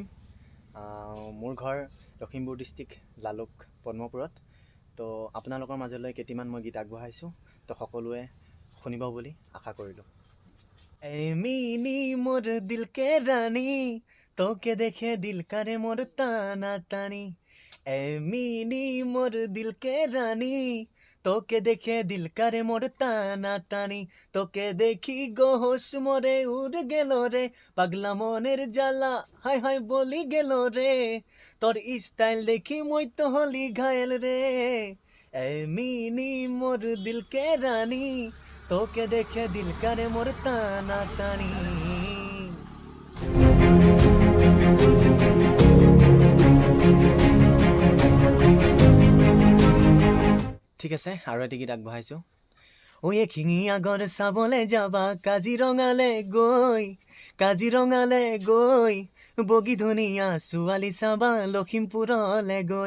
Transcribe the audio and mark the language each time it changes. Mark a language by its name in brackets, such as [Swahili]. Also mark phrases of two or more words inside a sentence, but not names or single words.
[Assamese] মোৰ ঘৰ লখিমপুৰ ডিষ্ট্ৰিক্ট লালুক পদ্মপুৰত। তো আপোনালোকৰ মাজলৈ কেইটিমান মই গীত আগবঢ়াইছোঁ, তো সকলোৱে শুনিব বুলি আশা কৰিলোঁ। [Sadri] এ মিনি মোর দিল কে রানী, তোকে দেখে দিল করে মোর টানা টানি। এ মিনি মোর দিল কে রানী, তোকে দেখে দিল করে মোর টানা টানি। তোকে দেখি গোহস মোরে উড় গেল রে, পাগলা মনের জ্বালা হায় হায় বলি গেল রে। তোর স্টাইল দেখি মই তো হলি ঘায়েল রে। এ মিনি মোর দিল কে রানী, তোকে দেখে দিল করে মোর টানা টানি। [Assamese] ঠিক আছে, আৰু এটি গীত আগবঢ়াইছোঁ। ঐ এশিঙীয়া গড় চাবলৈ যাবা কাজিৰঙালে গৈ, কাজিৰঙালে গৈ, বগী ধুনীয়া ছোৱালী চাবা লখিমপুৰলে গৈ।